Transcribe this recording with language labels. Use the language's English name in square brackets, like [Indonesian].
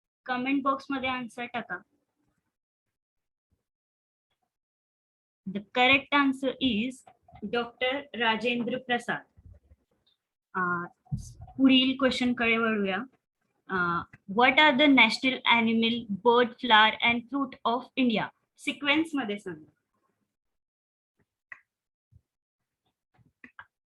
[Marathi] Comment box मध्ये answer टाका. [English] The correct answer is Dr. Rajendra Prasad. [Marathi] पुढील question कडे वळूया. [English] What are the national animal, bird, flower and fruit of India? [Marathi] Sequence मध्ये सांगा.